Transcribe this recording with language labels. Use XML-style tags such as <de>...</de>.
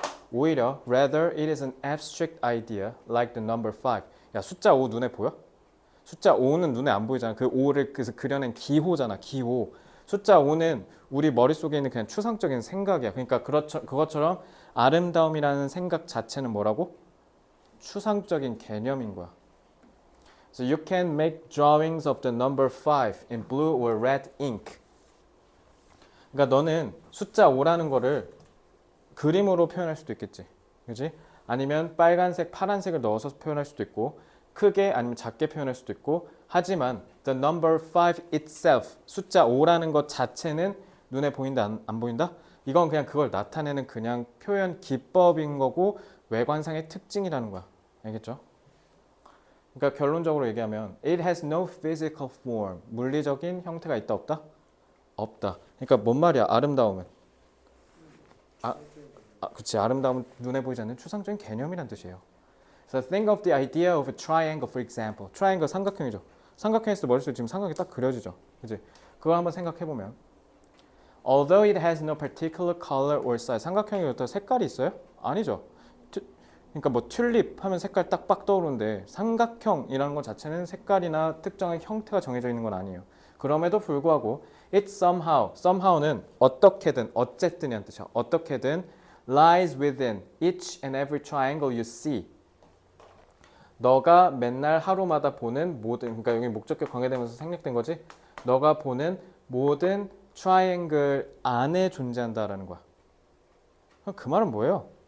<ko>오히려</ko> <en>rather it is an abstract idea like the number 5.</en> <ko>야, 숫자 5 눈에 보여? 숫자 5는 눈에 안 보이잖아. 그 5를 그래서 그려낸 기호잖아. 기호. 숫자 5는 우리 머릿속에 있는 그냥 추상적인 생각이야. 그러니까 그것처럼 아름다움이라는 생각 자체는 뭐라고? 추상적인 개념인 거야.</ko> <en>So you can make drawings of the number 5 in blue or red ink.</en> <ko>그러니까 너는 숫자 5라는 거를 그림으로 표현할 수도 있겠지. 그지? 아니면 빨간색, 파란색을 넣어서 표현할 수도 있고 크게 아니면 작게 표현할 수도 있고 하지만</ko> <en>the number 5 itself,</en> <ko>숫자 5라는 것 자체는 눈에 보인다 안 보인다? 이건 그냥 그걸 나타내는 그냥 표현 기법인 거고 외관상의 특징이라는 거야. 알겠죠? 그러니까 결론적으로 얘기하면</ko> <en>it has no physical form.</en> <ko>물리적인 형태가 있다 없다? 없다. 그러니까 뭔 말이야? 아름다움은 그치. 아름다움은 눈에 보이지 않는 추상적인 개념이란 뜻이에요.</ko> <en>So think of the idea of a triangle, for example.</en> <ko>트라이앵글 삼각형이죠. 삼각형에서 머릿속에 지금 삼각이 딱 그려지죠. 그치? 그걸 한번 생각해보면</ko> <en>Although it has no particular color or size.</en> <ko>삼각형이 어떤 색깔이 있어요? 아니죠. 그러니까 뭐 튤립 하면 색깔 딱빡 떠오르는데 삼각형이라는 것 자체는 색깔이나 특정한 형태가 정해져 있는 건 아니에요. 그럼에도 불구하고</ko> <en>it somehow</en> <ko>는 어떻게든 어쨌든이란 뜻이야. 어떻게든</ko> <en>lies within each and every triangle you see.</en> <ko>너가 맨날 하루마다 보는 모든, 그러니까 여기 목적격 관계되면서 생략된 거지. 너가 보는 모든 트라이앵글 안에 존재한다라는 거야. 그 말은 뭐예요?</ko>